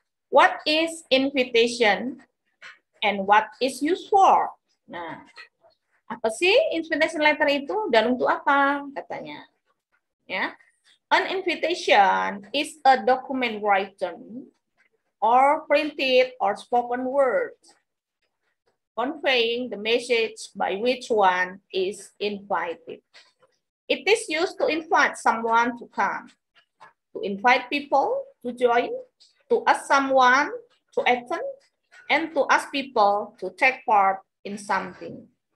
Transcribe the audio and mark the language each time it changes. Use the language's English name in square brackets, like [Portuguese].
[English] What is invitation and what is used for? [Indonesian] Nah, apa sih invitation letter itu dan untuk apa katanya? Ya. [English] An invitation is a document written or printed or spoken word conveying the message by which one is invited. It is used to invite someone to come, to invite people to join, to ask someone to attend, and to ask people to take part in something.